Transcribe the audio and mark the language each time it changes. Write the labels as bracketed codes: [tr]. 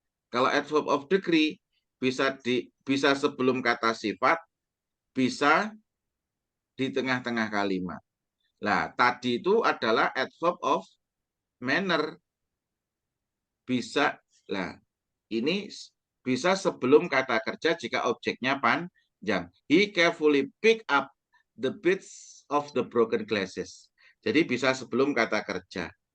[id] Kalau adverb of degree bisa sebelum kata sifat, bisa di tengah-tengah kalimat. Nah, tadi itu adalah adverb of manner. Bisa, lah ini bisa sebelum kata kerja jika objeknya panjang. [en] He carefully pick up the bits of the broken glasses. [id] Jadi bisa sebelum kata kerja.